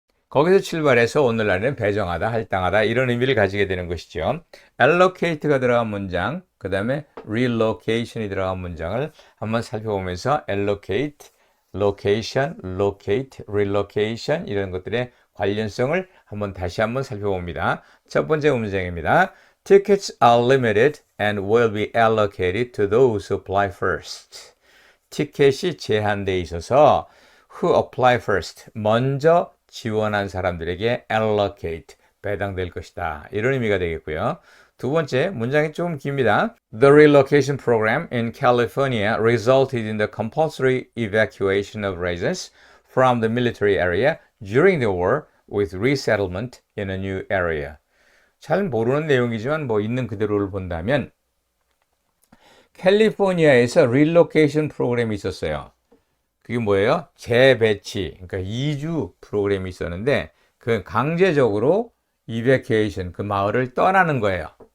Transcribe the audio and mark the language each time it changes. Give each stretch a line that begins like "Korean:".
Korean: 거기서 출발해서 오늘날에는 배정하다, 할당하다 이런 의미를 가지게 되는 것이죠. allocate가 들어간 문장, 그 다음에 relocation이 들어간 문장을 한번 살펴보면서 allocate, location, locate, relocation 이런 것들의 관련성을 다시 한번 살펴봅니다. 첫 번째 문장입니다.
English: Tickets are limited and will be allocated to those who apply first.
Korean: 티켓이 제한되어 있어서
English: who apply first,
Korean: 먼저 지원한 사람들에게 allocate, 배당될 것이다. 이런 의미가 되겠고요. 두 번째, 문장이 조금 깁니다.
English: The relocation program in California resulted in the compulsory evacuation of residents from the military area during the war with resettlement in a new area.
Korean: 잘 모르는 내용이지만 있는 그대로를 본다면 캘리포니아에서 relocation 프로그램이 있었어요. 그게 뭐예요? 재배치, 그러니까 이주 프로그램이 있었는데 그 강제적으로 evacuation, 그 마을을 떠나는 거예요.